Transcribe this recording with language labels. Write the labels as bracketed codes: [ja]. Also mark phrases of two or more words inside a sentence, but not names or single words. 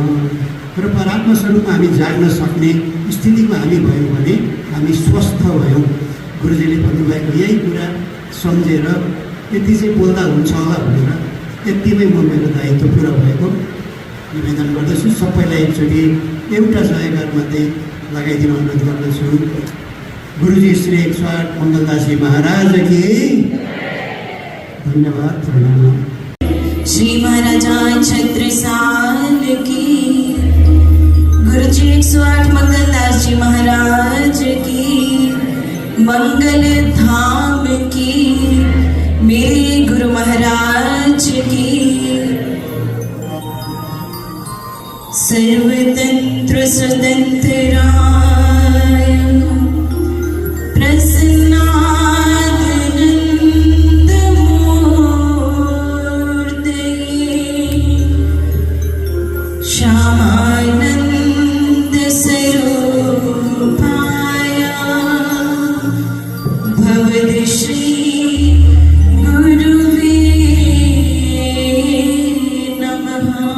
[ne] र परात्मा स्वरूपमा हामी जाग्न सक्ने स्थितिमा हामी भयौँ भने हामी स्वस्थ भयौँ। गुरुजीले भन्नुभएको यही कुरा सम्झेर यति चाहिँ बोल्दा हुन्छ होला भनेर यतिमै म मेरो दायित्व पुरा भएको निवेदन गर्दछु। सबैलाई एकचोटि एउटा जयकार मात्रै लगाइदिन अनुरोध गर्दछु। [hi] गुरुजी श्री 108 मङ्गलदासजी महाराज की धन्यवाद, प्रणाम। श्री महाराजा छत्रसाल की, गुरुजी 108 मंगलदास जी महाराज की, मंगल धाम की, मेरे गुरु महाराज की। [sa] सर्वतंत्र स्वतंत्राय प्रसन्नानंद मूर्तये श्यामानंद स्वरूपाय भवदश्री गुरुवे नमः।